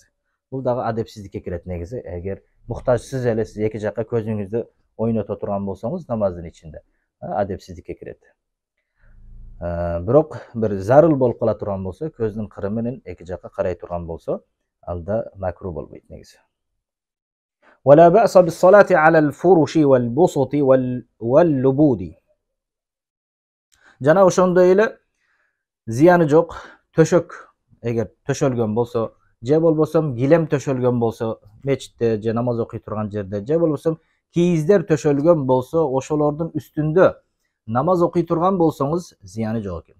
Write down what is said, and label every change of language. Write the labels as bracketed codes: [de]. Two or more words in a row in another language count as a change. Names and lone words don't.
[ky] Бул дагы адепсиздикке кирет негизи. Эгер муктажсыз эле сиз эки жакка көзүңүздү ойното турган болсоңуз, намаздын ичинде адепсиздикке кирет. Бирок бир зарыл болуп кала турган болсо, көздүн кыры менен эки жакка карай турган болсо, алда макруh болбойт негизи. [ar] ولا بأس بالصلاة على الفرش والبسط واللبود. [ky] Жана ошондой эле зыяны жок, төшөк эгер төшөлгөн болсо, же болбосо килем төшөлгөн болсо, мечитте же намаз окуй турган жерде, же болбосо кийиздер төшөлгөн болсо, ошолордун үстүндө намаз окуй турган болсоңуз зыяны жок экен.